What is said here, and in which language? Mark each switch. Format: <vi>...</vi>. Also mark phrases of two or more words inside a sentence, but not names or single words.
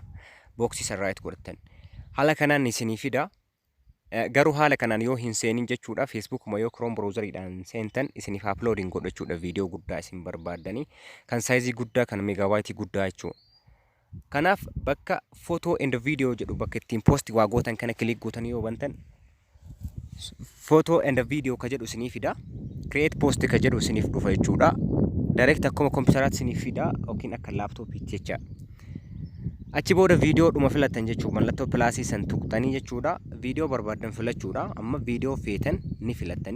<om>Box isa right godhattan. Haala kanaan isinii fida. Garuu haala kanaan yoo hin seenin jechuudha Facebook ma yoo Chrome browseriidhaan seentan isiniif uploading godhachuudha viidiyoo guddaa isin barbaadanii kan saayizii guddaa kan megaabaayitii guddaa jechuudha. Kanaaf bakka</om> <en>photo and video</en> <om>jedhu bakka ittiin post waa gootan kana click gootanii yoo bantan</om> <en>photo and video</en> <om>ka jedhu isiniif fida.</om> <en>Create post</en> <om>ka jedhu isiniif dhufa jechuudha. Direct akkuma kompiitaraatti isiniif fida yookiin akka laaptoopiitti jecha. Achi booda viidiyoo dhuma filatan jechuudha. Mallattoo pilaasii san tuqxanii jechuudha. Viidiyoo barbaadan filachuudha. Amma viidiyoo feetan ni filattanii.</om>